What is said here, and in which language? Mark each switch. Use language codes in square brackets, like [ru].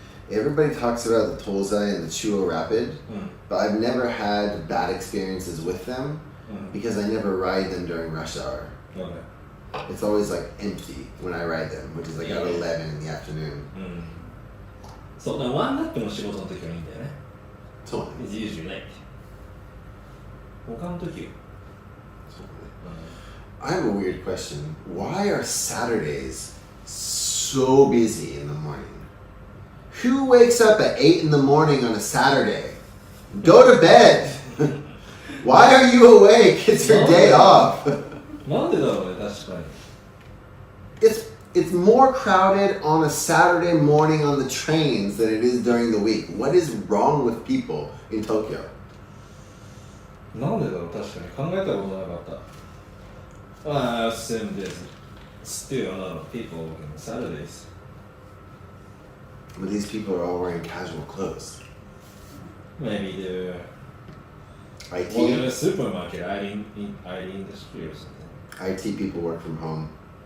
[en] Everybody talks about the Tozai and the Chuo Rapid, [ja] うん。 [en] but I've never had bad experiences with them [ja] うん。 [en] because I never ride them during rush hour. Okay. It's always like empty when I ride them, which is like at 11 in the afternoon. [ja] そう、だからワンナップの仕事の時はいいんだよね。そうね。 [en] It's usually late. [ja] 他の時よ。 [en] I have a weird question. Why are Saturdays so busy in the morning? Who wakes up at 8 in the morning on a Saturday? Go to bed! Why are you awake? It's your day off. [ja] なんでだろうね、確かに。 [en] It's more crowded on a Saturday morning on the trains than it is during the week. What is wrong with people in Tokyo? [ja] なんでだろう、確かに考えたことなかった。 [en] I assume there's still a lot of people working on Saturdays. But these people are all wearing casual clothes. Maybe they're IT? working in a supermarket, IT industry or something. IT people work from home.